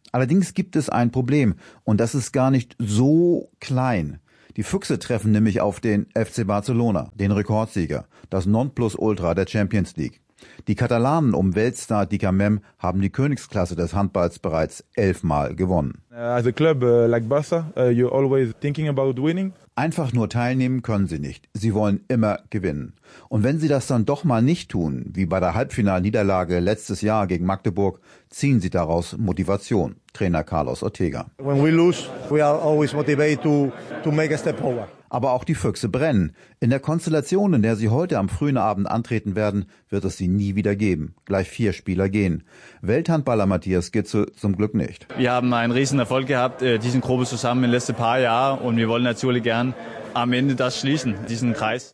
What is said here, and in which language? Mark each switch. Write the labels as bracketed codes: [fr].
[de] Allerdings gibt es ein Problem. Und das ist gar nicht so klein. Die Füchse treffen nämlich auf den FC Barcelona, den Rekordsieger, das Nonplusultra der Champions League. Die Katalanen um Weltstar Dika Mem haben die Königsklasse des Handballs bereits 11-mal gewonnen. [en] As a club like Barca, you're always thinking about winning. [de] Einfach nur teilnehmen können sie nicht. Sie wollen immer gewinnen. Und wenn sie das dann doch mal nicht tun, wie bei der Halbfinalniederlage letztes Jahr gegen Magdeburg, ziehen sie daraus Motivation, Trainer Carlos Ortega. [en] When we lose, we are always motivated to make a step over. [de] Aber auch die Füchse brennen. In der Konstellation, in der sie heute am frühen Abend antreten werden, wird es sie nie wieder geben. Gleich vier Spieler gehen. Welthandballer Matthias Gitze zum Glück nicht. Wir haben einen riesen Erfolg gehabt, diesen Gruppe zusammen in den letzten paar Jahren. Und wir wollen natürlich gern am Ende das schließen, diesen Kreis.